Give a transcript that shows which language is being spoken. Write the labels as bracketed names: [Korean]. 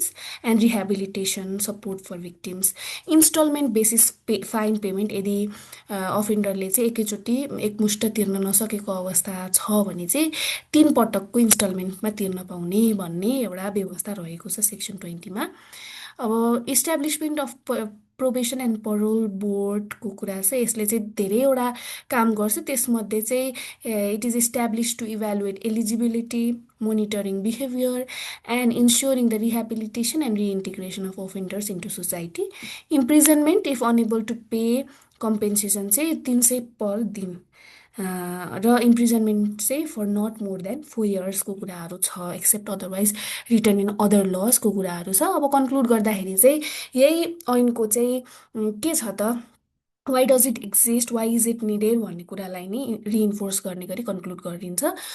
[English] Defence and rehabilitation support for victims. [Nepali] Instalment basis fine payment यदि अफेन्डरले चाहिँ एकैचोटि एकमुष्ट तिर्न नसकेको अवस्था छ भने चाहिँ 3 पटकको इन्स्टलमेन्टमा तिर्न पाउने भन्ने एउटा व्यवस्था रहेको छ सेक्सन 20मा। अब इस्टाब्लिसमेन्ट अफ प्रोबेसन एन्ड परोल बोर्डको कुरा छ। यसले चाहिँ धेरैवटा काम गर्छ। त्यसमध्ये चाहिँ [English] It is establish to evaluate eligibility, monitoring behavior, and ensuring the rehabilitation and reintegration of offenders into society. Imprisonment if unable to pay compensation [Nepali] चाहिँ 300 पर दिन र [English] imprisonment चाहिँ for not more than 4 इयर्सको [Nepali] कुराहरू छ, [English] Except otherwise return in other लजको कुराहरू छ। [Nepali] अब conclude गर्दाखेरि चाहिँ यही ऐनको चाहिँ के छ त, why does it exist, why is it needed भन्ने कुरालाई नै रिइन्फोर्स गर्ने गरी कन्क्लुड गरिन्छ।